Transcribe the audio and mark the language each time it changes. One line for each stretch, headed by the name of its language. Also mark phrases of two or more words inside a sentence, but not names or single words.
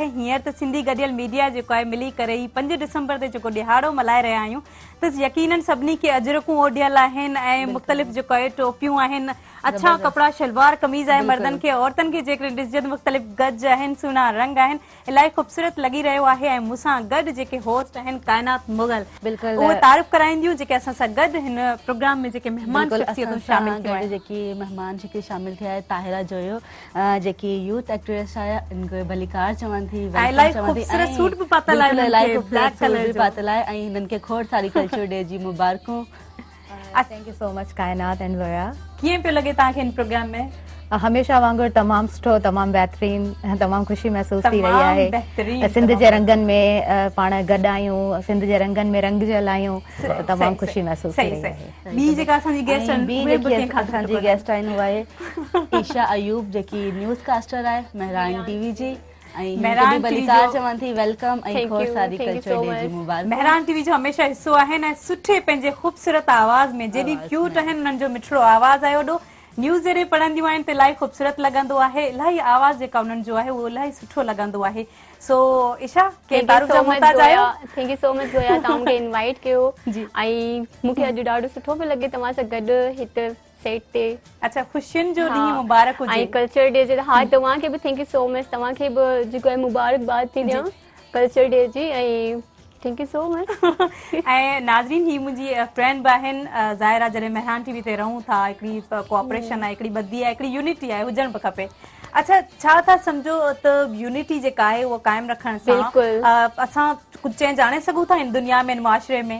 Sindhi: हींअर त सिंधी गॾियल मीडिया जेको आहे मिली करे ई 5 डिसंबर ते जेको ॾिहाड़ो मल्हाए रहिया आहियूं त यकीनन सभिनी खे अजरकूं ओढियल आहिनि ऐं मुख़्तलिफ़ जेको आहे टोपियूं आहिनि अच्छा कपिड़ा शलवार कमीज़ आहे मर्दनि खे औरतनि खे जेकॾहिं ॾिसजे त मुख़्तलिफ़ गज आहिनि सुहिणा रंग आहिनि इलाही ख़ूबसूरत लॻी रहियो आहे ऐं मूंसां गॾु जेके होस्ट आहिनि काइनात मुग़ल उहे तारीफ़ कराईंदियूं जेके असां सां गॾु हिन प्रोग्राम में जेके मेहमान शख़्सियतूं शामिल थियूं आहिनि जेकी मेहमान जेके शामिल थिया आहे ताहिरा जोयो जेकी
English: youth actress
Sindhi: आहे इनको भलीकार चवनि थी इलाही ख़ूबसूरत सूट बि पातल आहे इलाही खूबसूरत सूट बि पातल आहे ऐं हिननि खे खोड़ सारी
English: culture day
Sindhi: जी मुबारकूं
English: Thank you so much Kainat and Zoya
Sindhi: कीअं पियो लॻे तव्हांखे हिन प्रोग्राम में हमेशह वांगुरु तमामु सुठो तमामु बहितरीन तमामु ख़ुशी महसूस थी रही आहे सिंध जे रंगनि में पाण गॾु आहियूं सिंध जे रंगनि में रंगजल आहियूं तमामु ख़ुशी महसूस थी रही आहे ॿी जेका असांजी गेस्ट असांजी गेस्ट आहिनि उहा आहे ईशा अयूब जेकी
English: news caster
Sindhi: आहे मेहरान टीवी जी मेहरान टीवी जो हमेशह हिस्सो आहिनि ऐं सुठे पंहिंजे ख़ूबसूरत आवाज़ में जेॾी क्यूट आहिनि उन्हनि जो मिठड़ो आवाज़ आहे ओॾो न्यूज़ जॾहिं पढ़ंदियूं आहिनि त इलाही ख़ूबसूरत लॻंदो आहे इलाही आवाज़ जेका उन्हनि जो आहे उहो इलाही सुठो लॻंदो आहे सो ईशा
English: thank you so much
Sindhi: ज़ोया तव्हां मूंखे इनवाइट कयो ऐं मूंखे अॼु ॾाढो सुठो पियो लॻे तव्हां सां गॾु हिते सेट ते अच्छा ख़ुशियुनि जो ॾींहुं मुबारक हुजे ऐं
English: culture day
Sindhi: जे हा तव्हांखे बि
English: thank you so much
Sindhi: तव्हांखे बि जेको आहे मुबारकबाद थी ॾियां
English: culture day
Sindhi: जी ऐं
English: thank you so much
Sindhi: ऐं नाज़रीन ही मुंहिंजी फ्रेंड बि आहिनि ज़ाहिरा जॾहिं मेहरान टीवी ते रहूं था हिकिड़ी कोऑपरेशन आहे हिकिड़ी ॿधी आहे हिकिड़ी यूनिटी आहे हुजणु बि खपे अच्छा छा था सम्झो त यूनिटी जेका आहे उहा क़ाइमु रखण सां असां कुझु चेंज आणे सघूं था हिन दुनिया में मुआशरे में